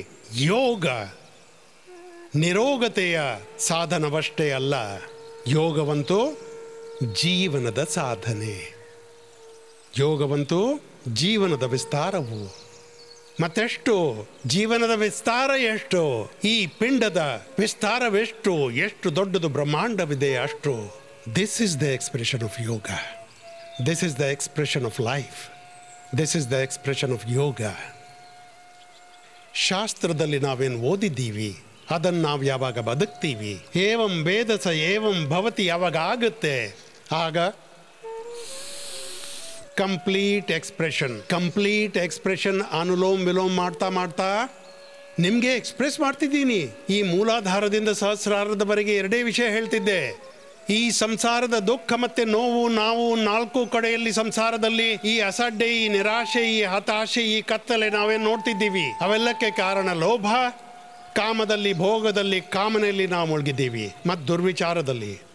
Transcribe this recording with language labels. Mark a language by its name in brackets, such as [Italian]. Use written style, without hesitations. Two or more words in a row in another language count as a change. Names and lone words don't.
[Kannada] ಯೋಗ ನಿರೋಗತೆಯ ಸಾಧನವಷ್ಟೇ ಅಲ್ಲ, ಯೋಗವಂತೂ ಜೀವನದ ಸಾಧನೆ. ಯೋಗವಂತೂ ಜೀವನದ ವಿಸ್ತಾರವು. ಮತ್ತೆಷ್ಟು ಜೀವನದ ವಿಸ್ತಾರ ಎಷ್ಟು, ಈ ಪಿಂಡದ ವಿಸ್ತಾರವೆಷ್ಟು, ಎಷ್ಟು ದೊಡ್ಡದು ಬ್ರಹ್ಮಾಂಡವಿದೆ ಅಷ್ಟು. [English] This is the expression of yoga. This is the expression of life. This is the expression of yoga. [Kannada] ಶಾಸ್ತ್ರದಲ್ಲಿ ನಾವೇನು ಓದಿದ್ದೀವಿ ಅದನ್ನು ನಾವು ಯಾವಾಗ ಬದುಕ್ತೀವಿ, [Sanskrit] ಏವಂ ವೇದಸ ಏವಂ ಭವತಿ [Kannada] ಯಾವಾಗ ಆಗುತ್ತೆ, ಆಗ [English] complete expression [Kannada] ಅನುಲೋಮ್ ವಿಲೋಮ್ ಮಾಡ್ತಾ ಮಾಡ್ತಾ ನಿಮಗೆ ಎಕ್ಸ್ಪ್ರೆಸ್ ಮಾಡ್ತಿದ್ದೀನಿ. ಈ ಮೂಲಾಧಾರದಿಂದ ಸಹಸ್ರಾರದವರೆಗೆ 2 ವಿಷಯ ಹೇಳ್ತಿದ್ದೆ. ಈ ಸಂಸಾರದ ದುಃಖ ಮತ್ತೆ ನೋವು ನಾವು 4 ಕಡೆಯಲ್ಲಿ ಸಂಸಾರದಲ್ಲಿ ಈ ಅಸಡ್ಡೆ, ಈ ನಿರಾಶೆ, ಈ ಹತಾಶೆ, ಈ ಕತ್ತಲೆ ನಾವೇನು ನೋಡ್ತಿದ್ದೀವಿ, ಅವೆಲ್ಲಕ್ಕೆ ಕಾರಣ ಲೋಭ, ಕಾಮದಲ್ಲಿ, ಭೋಗದಲ್ಲಿ, ಕಾಮನೆಯಲ್ಲಿ ನಾವು ಮುಳುಗಿದ್ದೀವಿ ಮತ್ತು ದುರ್ವಿಚಾರದಲ್ಲಿ.